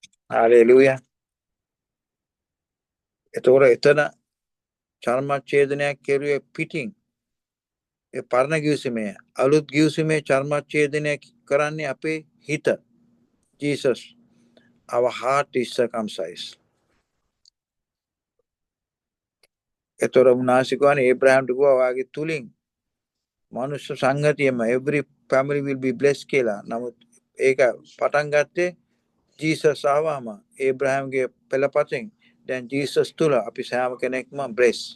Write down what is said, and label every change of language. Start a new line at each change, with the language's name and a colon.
Sinhala: Hallelujah. එතකොට එතන චර්මච්ඡේදනයක් කෙරුවේ පිටින් ඒ පරණ ගිවිසුමේ අලුත් ගිවිසුමේ චර්මච්ඡේදනය කරන්නේ අපේ හිත.
English: Jesus, our heart is circumcised.
Sinhala: එතකොට උන්වහන්සේ කියන්නේ ඒබ්‍රහම්ට කිව්වා වාගේ තුලින් මනුෂ්‍ය සංගතියම every family will be blessed කියලා. නමුත් ඒක පටන් ගත්තේ Jesus ආවම ඒබ්‍රහම්ගේ පෙළපතෙන් දැන් Jesus තුල අපි සෑම කෙනෙක්ම bless.